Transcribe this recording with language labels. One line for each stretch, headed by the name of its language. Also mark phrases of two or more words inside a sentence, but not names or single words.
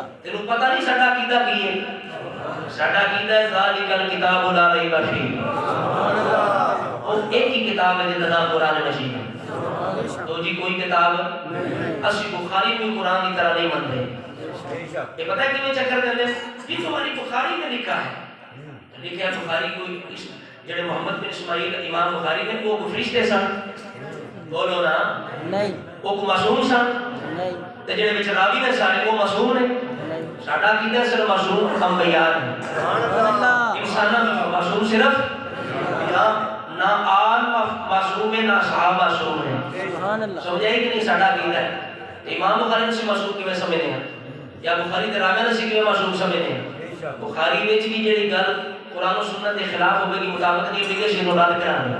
Punjabi: تینوں پتہ نہیں ساڈا عقیدہ کی ہے ساڈا عقیدہ ہے
Arabic: ذالک الکتاب لا ریب فیہ سبحان اللہ
Urdu: وہ ایک ہی کتاب ہے جس کا نام قرآن مجید ہے تو جی کوئی کتاب اسی بخاری میں قرآن کی طرح نہیں مانتے یہ پتہ ہے کہ میں چکر دے دیں یہ تمہاری بخاری میں لکھا ہے لکھا ہے بخاری کوئی جڑے محمد بن اسماعیل امام بخاری نے
Punjabi: وہ فرشتے سن
Urdu: بولو نا نہیں
Punjabi: وہ معصوم سن
Urdu: نہیں
Punjabi: تے جڑے وچ راوی نے سارے وہ معصوم نے ساڈا عقیدہ صرف معصوم انبیاء ہیں
Arabic: سبحان اللہ
Punjabi: انساناں وچ معصوم صرف انبیاء نہ آل معصوم ہے نہ صحابہ معصوم ہے.
Arabic: سبحان اللہ.
Urdu: سمجھائی کہ نہیں
Punjabi: ساڈا عقیدہ ہے.
Urdu: امام بخاری سے معصوم کیویں سمجھتے ہیں یا بخاری تے راویاں سے کیویں معصوم سمجھتے ہیں؟
Punjabi: بخاری وچ بھی جڑی گل
Urdu: قرآن و سنت کے خلاف ہوگی مطابقت نہیں ہوگی اس کو رد کرانا.